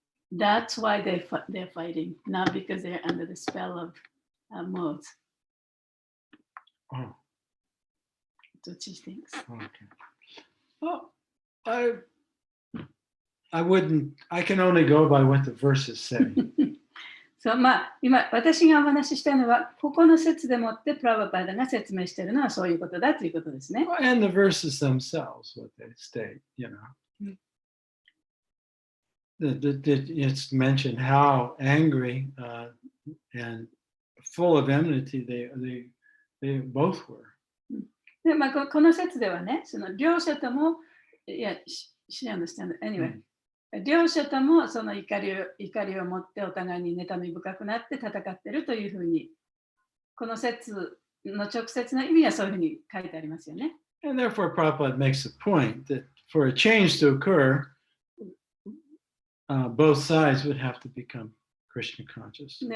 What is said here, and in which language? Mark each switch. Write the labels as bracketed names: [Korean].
[English] That's why they're fighting, not because they're under the spell of modes. Oh, That's what she thinks. okay. Well, I can only go by what the verses say. [Japanese] そう今私がお話ししたのはここの説でもってプラバパダが説明しているのはそういうことだということですね。 [English] And the verses themselves, what they state, it's mentioned how angry and full of enmity they both were. [Japanese] でこの説ではね、その両者とも、 [English] she understand anyway、 [Japanese] 両者ともその怒りを持ってお互いに妬み深くなって戦っているというふうに、この説の直接な意味はそういうふうに書いてありますよね。 [English] And therefore, Prabhupada makes the point that for a change to occur, both sides would have to become Krishna conscious.